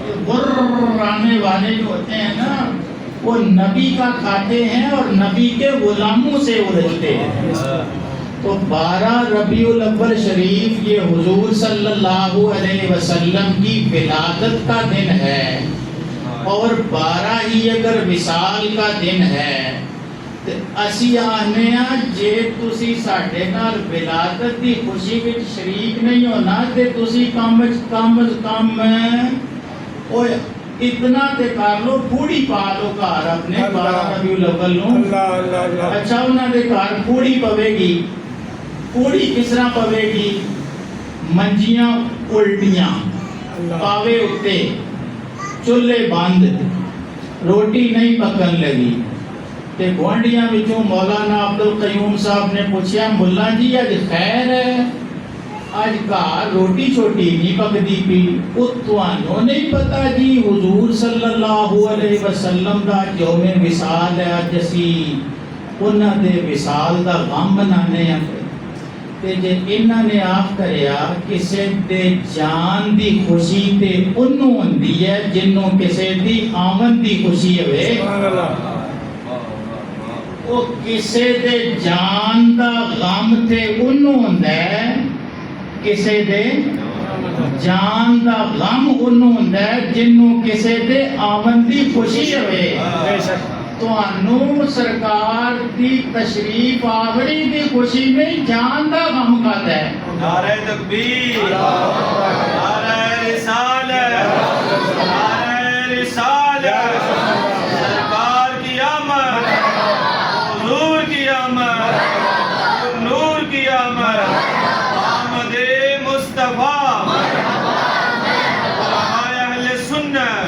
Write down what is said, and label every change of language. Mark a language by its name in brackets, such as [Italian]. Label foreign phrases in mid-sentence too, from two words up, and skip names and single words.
[Urdu] قرانے والے جو ہوتے ہیں نا، وہ نبی کا کھاتے ہیں اور نبی کے غلاموں سے الجھتے ہیں۔ تو 12 ربیع الاول شریف یہ حضور صلی اللہ علیہ وسلم کی ولادت کا دن ہے، اور 12 ہی اگر وصال کا دن ہے، تو [Punjabi] اسی آنے جے تسی ساڈے نال ولادت دی خوشی وچ شریک نہیں ہونا، تے تسی کم از کم اوے اتنا تے کر لو، پھوڑی پا لو گھر اپنے 12 ربیع الاول نوں۔ [Arabic] اللہ اللہ اللہ [Punjabi] اچھا انہاں دے گھر پھوڑی پوے گی، پھوڑی کس طرح پوے گی؟ منجیاں الٹیاں، اللہ پاوے اتے، چولہے بند، روٹی نہیں پکن لگی۔ تے گوانڈیاں وچوں مولانا عبدالقیوم صاحب نے پوچھا، ملا جی اج خیر ہے؟ اج گھر روٹی چھوٹی نہیں پکدی پی؟ او تانوں نہیں پتا جی حضور صلی اللہ علیہ وسلم دا یوم وصال ہے، اج اسی انہاں دے وصال دا غم منانے ہیں۔ تے جے انہاں نے آخ کریا کسے دے جان دی خوشی تے انہوں ہوندی ہے جنوں کسے دی آمد دی خوشی ہوئے، [Arabic] سبحان اللہ [Punjabi] او کسے دے جان دا غم تے انہوں ہوندا ہے، کسے دے جان دا غم انہوں ہوندا ہے جنوں کسے دے آمد دی خوشی ہوئے۔ بے شک تانوں سرکار دی تشریف آوری دی خوشی نہیں، جان دا غم کھاتا ہے۔ [Urdu] نعرہ تکبیر، نعرہ رسالت، نعرہ رسالت، سرکار کی آمد، حضور کی آمد، نور کی آمد، آمد مصطفیٰ، علماء اہل سنت۔